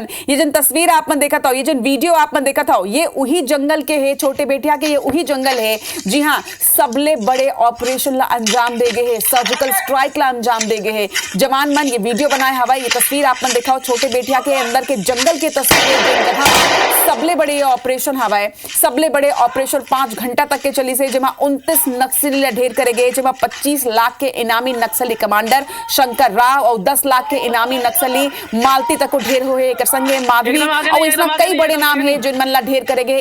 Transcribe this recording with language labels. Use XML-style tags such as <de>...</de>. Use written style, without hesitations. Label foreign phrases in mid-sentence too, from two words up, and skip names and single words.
<hne>ये जन तस्वीर आप मन देखा था ये जन वीडियो आप मन देखा था ये वही जंगल के है। छोटे बेटिया के ये वही जंगल है। जी हाँ सबले बड़े ऑपरेशन ला अंजाम दे गए है।</hne> <en>surgical strike</en> <hne>ला अंजाम दे गए हैं जवान मन। ये वीडियो बनाए हवा। ये तस्वीर आप मन दिखाओ छोटे बेटिया के अंदर के जंगल के तस्वीर। सबले बड़े ऑपरेशन हवाए। सबले बड़े ऑपरेशन 5 घंटा तक के चली से जेमा 29 नक्सली ला ढेर करे गए। जेमा 25 लाख के इनामी नक्सली कमांडर शंकर राव और 10 लाख के इनामी नक्सली मालती तक को ढेर हुए। एक संगे माधवी और इसमें कई बड़े नाम है जिन मन ला ढेर करे गए।</hne>